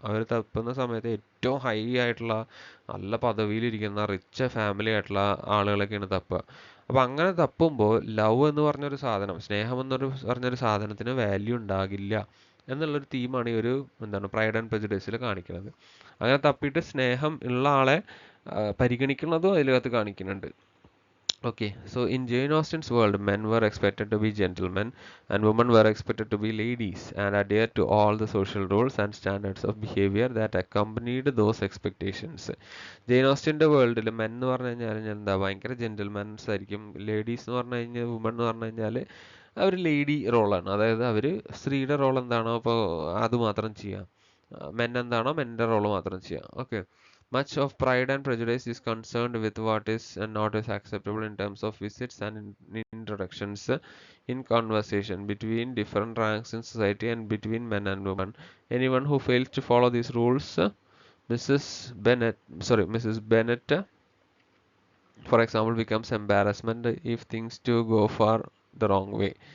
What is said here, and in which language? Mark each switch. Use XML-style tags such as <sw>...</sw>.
<ml>അവർ തപ്പുന്ന സമയത്ത് ഏറ്റവും ഹൈ ആയിട്ടുള്ള നല്ല പദവിയിലിരിക്കുന്ന റിച്ച് ഫാമിലി ആയിട്ടുള്ള ആളുകളൊക്കെയാണ് തപ്പുക. അപ്പോൾ അങ്ങനെ തപ്പുമ്പോൾ ലവ് എന്ന് പറഞ്ഞൊരു സാധനം, സ്നേഹം പറഞ്ഞൊരു സാധനത്തിന് വാല്യൂ ഉണ്ടാകില്ല എന്നുള്ളൊരു തീമാണ് ഈ ഒരു എന്താണ് പ്രൈഡ് ആൻഡ് പ്രെജുഡിസിൽ കാണിക്കുന്നത്. അങ്ങനെ തപ്പിയിട്ട് സ്നേഹം ഉള്ള ആളെ പരിഗണിക്കുന്നതും അതിനകത്ത് കാണിക്കുന്നുണ്ട്.</ml> <en>Okay, so in Jane Austen's world, men were expected to be gentlemen and women were expected to be ladies and adhere to all the social rules and standards of behavior that accompanied those expectations.</en> <ml>Jain ഓസ്റ്റൻ്റെ വേൾഡിൽ men എന്ന് പറഞ്ഞു കഴിഞ്ഞാൽ എന്താ ഭയങ്കര gentlemen ആയിരിക്കും, ladies എന്ന് പറഞ്ഞു കഴിഞ്ഞാൽ, വുമൺ എന്ന് പറഞ്ഞു കഴിഞ്ഞാൽ അവർ ലേഡി റോളാണ്. അതായത് അവർ സ്ത്രീയുടെ റോൾ എന്താണോ അപ്പോൾ അത് മാത്രം ചെയ്യാം, മെൻ എന്താണോ മെൻ്റെ റോൾ മാത്രം ചെയ്യാം.</ml> <en>Okay, much of Pride and Prejudice is concerned with what is and not is acceptable in terms of visits and introductions in conversation between different ranks in society and between men and women. Anyone who fails to follow these rules, Mrs. Bennet, for example, becomes embarrassment if things do go far the wrong way.</en>